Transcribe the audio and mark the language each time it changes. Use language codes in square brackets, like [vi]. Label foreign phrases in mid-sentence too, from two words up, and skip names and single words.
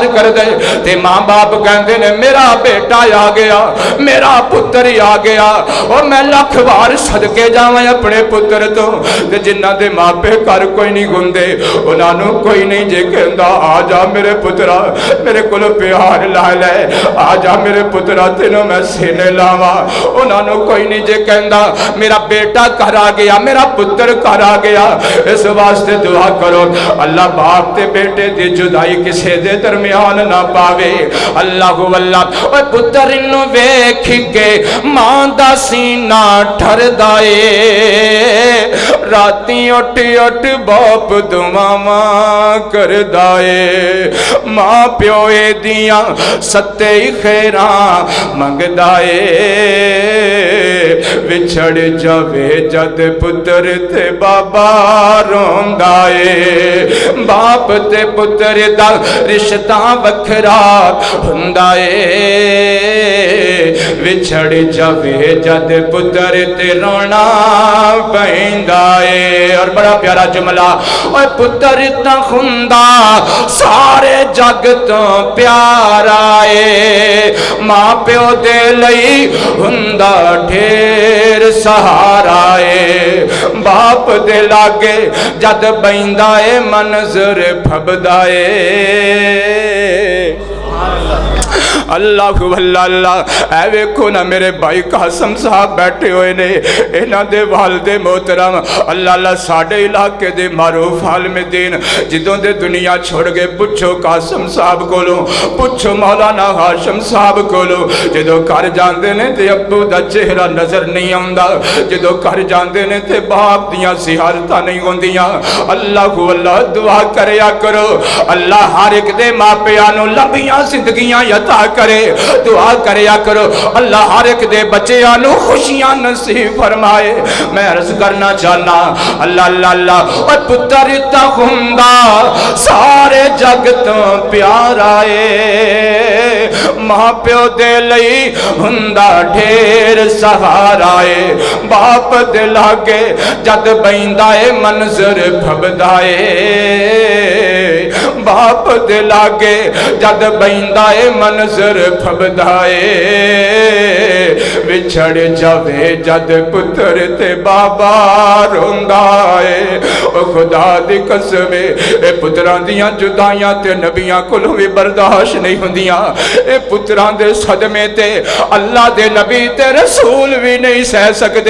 [pa] کردا ہے تے ماں باپ کہندے نے میرا بیٹا آ گیا میرا پتر ہی آ گیا اور میں لکھ بار صدقے جاواں اپنے پتر تو تے جنہاں دے ماپے گھر کوئی نہیں گندے انہاں نوں کوئی نہیں جے کہندا آ جا میرے پترا میرے کول پیار لا لے آ جا میرے پترا تینوں میں سینے لاواں انہاں نو کوئی نہیں جے کہندا میرا بیٹا گھر آ گیا, میرا پتر گھر آ گیا. اس واسطے دعا کرو اللہ باپ تے بیٹے دی جدائی کسے دے درمیان نہ پاوے. اللہ واللہ اوے پتر نو ویکھ کے ماں دا سینہ ٹھردا اے, راتی اٹھ اٹھ باپ دعاواں کردا اے, ماں پیو دیاں ستے خیراں منگدا اے. وچھڑ جاوے جد پتر تے بابا روندا اے, باپ تے پتر دا رشتہ وکھرا ہوندا اے. وچھڑ جاوے جد پتر تے رونا پیندا اے. اور بڑا پیارا جملہ, اوے پتر تا ہوندا سارے جگ تو پیارا اے, ماں پیو دے لئی ہوندا ڈھیر سہارا اے. باپ دے لاگے جد بیندا اے منظر پھبدا اے. اللہ واللہ اللہ. اے ویکھو نا میرے بھائی قاسم صاحب بیٹھے ہوئے نے, انہاں دے والد محترم اللہ اللہ ساڑھے علاقے دے معروف عالم دین جدوں دے دنیا چھوڑ گئے. پوچھو قاسم صاحب کولو, پوچھو مولانا ہاشم صاحب کولو, جدوں گھر جاندے نے تے ابو دا چہرہ نظر نہیں آندا, جدوں گھر جاندے نے تے باپ دیاں زیارتاں نہیں ہوندیاں. اللہ واللہ دعا کریا کرو اللہ ہر ایک دے ماں پیاں نو لمبیاں زندگیاں عطا کرے. دعا کریا کرو اللہ ہر ایک دے بچیاں نو خوشیاں نصیب فرمائے. میں عرض کرنا چاہنا اللہ اللہ اللہ اور پتر تا ہوندا سارے جگ تو پیارا اے, ماں پیو دے لئی ہوندا ڈھیر سہارا اے. باپ دے لاگے جد بیندا اے منظر پھبدا اے, باپ دے لاگے جد بیندا اے منظر پھبدا اے. وچھڑ جاوے جد پتر تے بابا روندا اے. او خدا دی قسم اے پتراں دیاں جدائیاں تے نبیاں کولوں وی برداشت نہیں ہوندیاں. اے پتراں دے صدمے تے اللہ دے نبی تے رسول وی نہیں سہ سکدے.